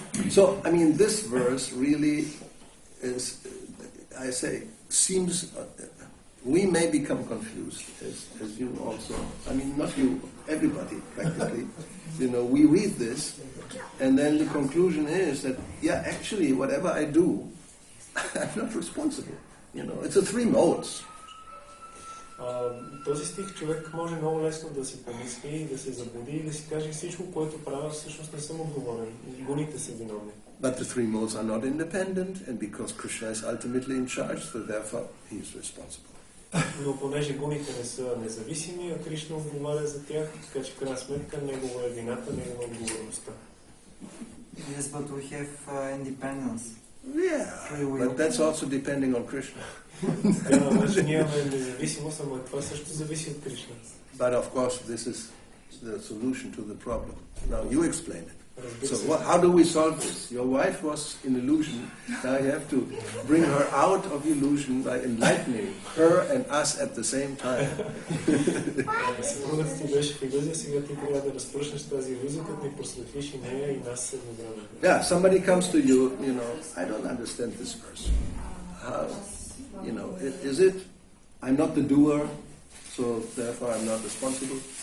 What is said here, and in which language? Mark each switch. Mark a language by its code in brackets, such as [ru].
[en] So, I mean, this verse really is, I say, seems, we may become confused, as you also, I mean, not you, everybody, practically. You know, we read this, and then the conclusion is that, yeah, actually, whatever I do, I'm not responsible. You know, it's the three modes. [bg] Този стих човек може много лесно да си помисли, да се забуди и да си каже всичко, което правя, всъщност не съм отговорен. Гуните са виновни. [en] But the three modes are not independent, and because Krishna is ultimately in charge, so therefore he is responsible. [bg] Но понеже гуните не са независими, а Кришна отговаря за тях, така че в крайна сметка негова е вината, негова отговорността. [en] Yes, but we have independence. Yeah, but that's also depending on Krishna. [bg] Значи ние имаме независимост, ама това също зависи от Кришна. [en] But of course, this is the solution to the problem. Now you explain it. So how do we solve this? Your wife was in illusion. Now you have to bring her out of illusion by enlightening her and us at the same time. [bg] Съпругата ти беше в илюзия, сега ти трябва да разпръшнеш тази илюзия, като ни просветлиш и нея и нас едновременно. [en] Yeah, somebody comes to you, you know, I don't understand this verse. How, you know, is it, I'm not the doer, so therefore I'm not responsible?